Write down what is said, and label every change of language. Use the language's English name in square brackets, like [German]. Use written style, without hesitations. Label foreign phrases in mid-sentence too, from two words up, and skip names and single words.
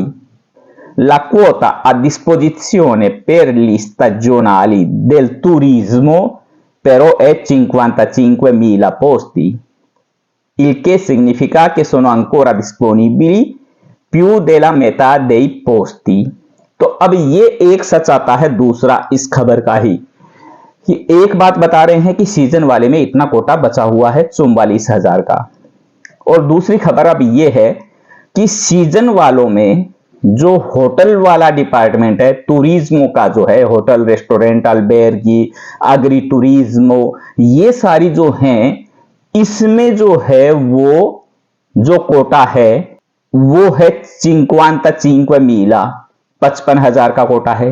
[Italian] La quota a disposizione per gli stagionali del turismo però è 55.000 posti, il che significa che sono ancora disponibili più della metà dei posti। [Hindi] तो अब ये एक सच आता है दूसरा इस खबर का ही, कि एक बात बता रहे हैं कि सीजन वाले में इतना कोटा बचा हुआ है 44,000 का, और दूसरी खबर अब ये है कि सीजन वालों में जो होटल वाला डिपार्टमेंट है, टूरिज्मो का जो है, [English] hotel restaurant [Italian] alberghi agriturismo, [Hindi] ये सारी जो हैं, इसमें जो है वो जो कोटा है वो है 55.000, 55,000 का कोटा है।